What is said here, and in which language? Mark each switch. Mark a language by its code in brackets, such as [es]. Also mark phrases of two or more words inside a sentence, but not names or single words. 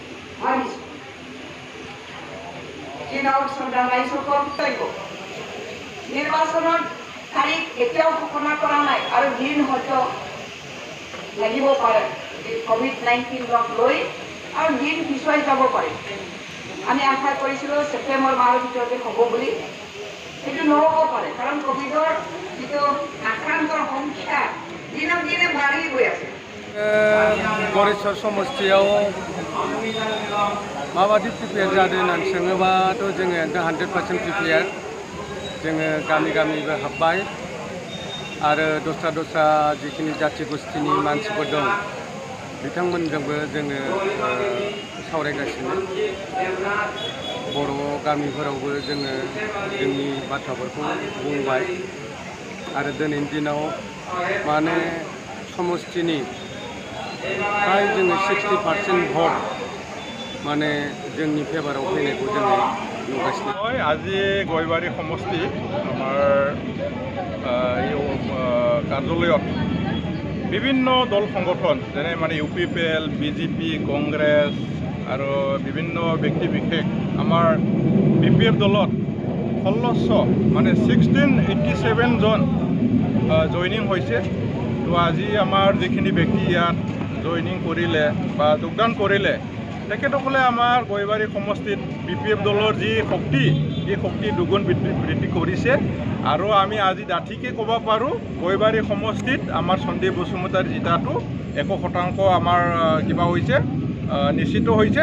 [as] চীনৰ শ্ৰদ্ধা ৰাইজসকল নিৰ্বাচনৰ তাৰিখ এতিয়াও ঘোষণা কৰা নাই আৰু দিন হয়তো লাগিব পাৰে COVID-19ক লৈ আৰু দিন পিছুৱাই যাব পাৰে আমি আশা কৰিছিলোঁ ছেপ্টেম্বৰ মাহৰ ভিতৰতে হ'ব বুলি সেইটো নহ'ব পাৰে কাৰণ কোভিডৰ যিটো আক্ৰান্তৰ সংখ্যা দিনক দিনে বাঢ়ি গৈ আছে [brx] गरेस्वर समष्टियाव माबादि प्रिपेयार जादों होननानै सोङोबाथ' जोङो 100% प्रिपेयार जोङो गामिबो हाबबाय आरो दस्रा जिखिनि जाथि गोष्ठीनि मानसिफोर दं बिथांमोनजोंबो जोङो सावरायगासिनो बर' गामिफोरावबो जोङो जोंनि बाथ्राफोरखौ बुंबाय आरो दिनैनि दिनाव माने समष्टिनि प्राय जोङो 60% भट माने जोंनि फेभाराव फैनायखौ जोङो नुगासिनो [as] আজি গয়বাৰী সমষ্টি আমাৰ কাৰ্যালয়ত বিভিন্ন দল সংগঠন যেনে মানে UPPL BJP কংগ্ৰেছ আৰু বিভিন্ন ব্যক্তি বিশেষ আমাৰ BPF দলত 1600 মানে 1687 জন জইনিং হৈছে তো আজি আমাৰ যিখিনি ব্যক্তি ইয়াত জইনিং কৰিলে বা যোগদান কৰিলে তেখেতসকলে আমাৰ গয়বাৰী সমষ্টিত BPF দলৰ যি শক্তি এই শক্তি দুগুণ বৃদ্ধি কৰিছে আৰু আমি আজি ডাঠিকে ক'ব পাৰোঁ গয়বাৰী সমষ্টিত আমাৰ সন্দীপ বসুমতাৰীৰ জিতাটো 100% আমাৰ কিবা হৈছে নিশ্চিত হৈছে